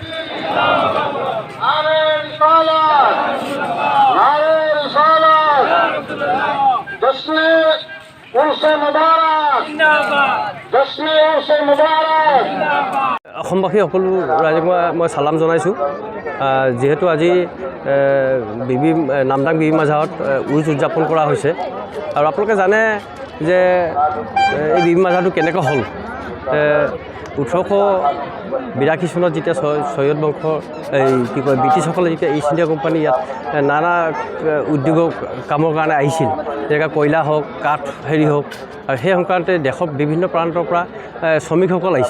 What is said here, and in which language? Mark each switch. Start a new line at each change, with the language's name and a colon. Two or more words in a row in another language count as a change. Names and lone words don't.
Urdu: نعرۂ رسالت، نعرۂ رسالت. جشنِ عرسِ مبارک، جشنِ عرسِ مبارک.
Assamese: অসমবাসী সকলো ৰাইজক মই চালাম জনাইছোঁ। যিহেতু আজি নামদাং বিবি মাজাৰত উৰুজ উদযাপন কৰা হৈছে আৰু আপোনালোকে জানে যে এই বিবি মাজাৰটো কেনেকৈ হ'ল। 1882 চনত যেতিয়া ছৈয়দ বংশৰ ব্ৰিটিছসকলে যেতিয়া ইষ্ট ইণ্ডিয়া কোম্পানী ইয়াত নানা উদ্যোগৰ কামৰ কাৰণে আহিছিল, যেনেকৈ কয়লা হওক কাঠ হওক, আৰু সেই সংক্ৰান্তে দেশৰ বিভিন্ন প্ৰান্তৰ পৰা শ্ৰমিকসকল আহিছিল।